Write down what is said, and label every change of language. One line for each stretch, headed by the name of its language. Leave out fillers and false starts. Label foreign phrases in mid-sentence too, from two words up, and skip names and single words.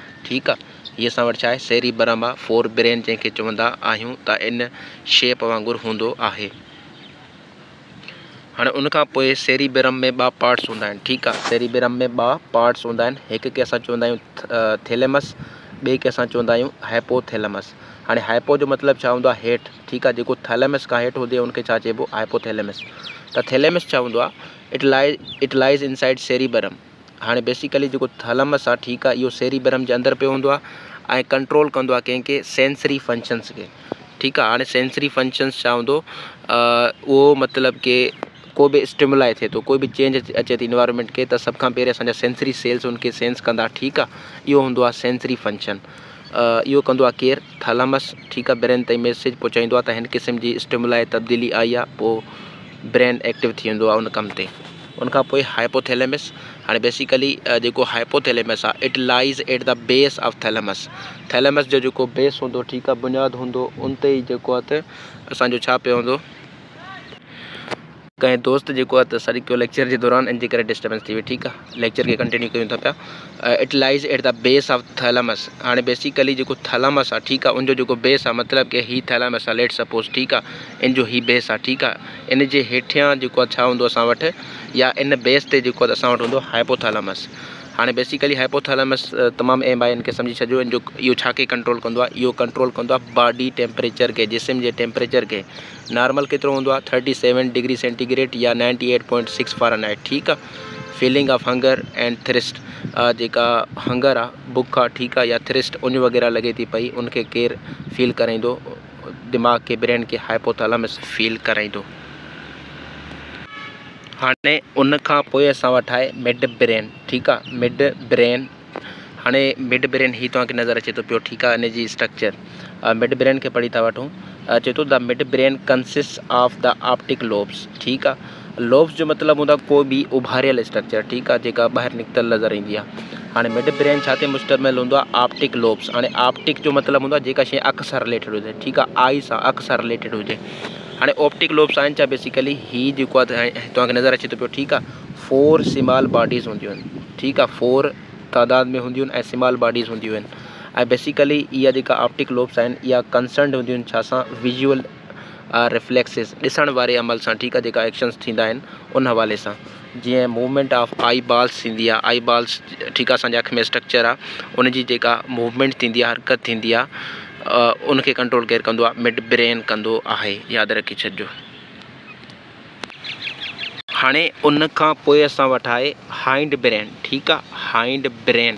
Sindhi: ठीक आहे, हीअ असां वटि छा आहे? सेरिबरम आहे,
English: fore brain
Sindhi: जंहिंखे चवंदा आहियूं। त इन शेप वांगुरु हूंदो आहे। हाँ, उनखां पोइ सेरिबरम में 2 पार्ट्स हूंदा आहिनि। ठीक आहे, सेरिबरम में 2 पार्ट्स हूंदा आहिनि। हिकु खे असां चवंदा आहियूं थैलेमस, ॿिए खे असां चवंदा आहियूं हाइपोथैलेमस। हाँ, हाइपो जो मतलब छा हूंदो आहे? हेठि। ठीक आहे, जेको थैलेमस खां हेठि हुजे उनखे छा चइबो? हाइपोथैलेमस। त थैलेमस छा हूंदो आहे?
English: It lies inside cerebrum.
Sindhi: हाँ, बेसिकली जेको थैलेमस आहे, ठीक आहे, इहो सेरिबरम जे अंदरि पियो हूंदो आहे ऐं कंट्रोल कंदो आहे कंहिंखे?
English: sensory functions खे।
Sindhi: ठीक आहे, हाँ
English: sensory functions
Sindhi: छा हूंदो? उहो मतलब के को भी स्टिमुलाई थिए थो, कोई भी चेंज अचे थी इन्वायरमेंट के, त सब खां पहिरियों असांजा
English: sensory cells
Sindhi: उनखे सेंस कंदा। ठीक आहे, इहो हूंदो आहे
English: sensory function.
Sindhi: इहो कंदो आहे केरु? थैलेमस। ठीक आहे, ब्रेन ताईं मैसेज पहुचाईंदो आहे त हिन क़िस्म जी स्टिमुलाई तब्दीली आई आहे, पोइ
English: brain active
Sindhi: थी वेंदो आहे उन कम ते। उनखां पोइ हाइपोथैलेमस। हाँ, बेसिकली जेको हाइपोथैलेमस आहे
English: It lies at the base of thalamus.
Sindhi: थैलेमस जो जेको बेस हूंदो, ठीक आहे, बुनियादु हूंदो, उन ते ई जेको आहे असांजो छा पियो हूंदो? कंहिं दोस्त जेको आहे त सॼी लेक्चर जे दौरान इन जे करे डिस्टर्बेंस थी वई। ठीक आहे, लेक्चर के कंटिन्यू कयूं था पिया।
English: It lies at the base of thalamus.
Sindhi: हाँ, बेसिकली जेको थैलेमस आहे, ठीक आहे, उनजो जेको बेस आहे, मतलब कि ही थैलेमस आहे,
English: let suppose.
Sindhi: ठीक आहे, इन जो ही बेस आहे। ठीक आहे, इन जे हेठियां जेको आहे छा हूंदो असां वटि, या इन बेस ते जेको आहे असां वटि हूंदो हाइपोथैलेमस। हाँ, बेसिकली हाइपोथैलेमस तमामु अहम आहे, इनखे सम्झी छॾियो। इन जो इहो छा खे कंट्रोल कंदो आहे? इहो कंट्रोल कंदो आहे
English: body temperature
Sindhi: के, जिस्म जे टेम्परेचर के। नॉर्मल केतिरो हूंदो आहे?
English: 37 degree centigrade या 98.6 फ़ारेनहाइट।
Sindhi: ठीक आहे,
English: feeling of hunger and thirst,
Sindhi: जेका हंगर आहे, बुख आहे, ठीक आहे, या थ्रिस्ट उन वग़ैरह लॻे थी पई, उनखे केरु फील कराईंदो? दिमाग़ के, ब्रेन के हाइपोथैलेमस फील कराईंदो। हाँ, उन खां पोइ असां वटि आहे
English: mid brain.
Sindhi: ठीक आहे,
English: mid brain.
Sindhi: हाँ,
English: mid brain
Sindhi: ही तव्हांखे नज़र अचे थो पियो। ठीक आहे, इन जी स्ट्रक्चर
English: mid brain
Sindhi: के पढ़ी था वठूं। चए थो
English: the mid brain consist of the optic lobes.
Sindhi: ठीक आहे, लोब्स जो मतलब हूंदा कोई भी उभारियल स्ट्रक्चर। ठीक आहे, जेका ॿाहिरि निकितल नज़र ईंदी आहे। हाणे
English: mid brain
Sindhi: छा ते मुश्तमिल हूंदो आहे,
English: optic lobes.
Sindhi: हाणे ऑप्टिक जो मतिलबु हूंदो आहे जेका शइ अख सां रिलेटेड हुजे, ठीकु आहे, आई सां अख सां रिलेटेड हुजे। हाणे
English: optic lobes
Sindhi: आहिनि छा, बेसिकली हीअ जेको आहे तव्हांखे नज़र अचे थो पियो, ठीकु आहे, 4
English: small bodies
Sindhi: हूंदियूं आहिनि, ठीकु आहे, 4 तादाद में हूंदियूं आहिनि ऐं
English: small bodies
Sindhi: हूंदियूं आहिनि। ऐं बेसिकली इहा जेका
English: optic lobes
Sindhi: आहिनि इहा कंसर्न हूंदियूं आहिनि छा सां,
English: visual reflexes,
Sindhi: ॾिसण वारे अमल सां, ठीकु आहे, जेका एक्शन्स थींदा आहिनि उन हवाले सां। जीअं
English: movement of eye balls
Sindhi: थींदी आहे,
English: eye balls,
Sindhi: ठीकु आहे, असांजे अख में स्ट्रक्चर आहे, उनजी जेका मूवमेंट थींदी आहे, हरकत थींदी आहे, उनखे कंट्रोल केरु कंदो आहे, मिड ब्रेन कंदो आहे, यादि रखी छॾिजो। हाणे उन खां पोइ असां वटि आहे
English: hind brain,
Sindhi: ठीकु आहे,
English: hind brain.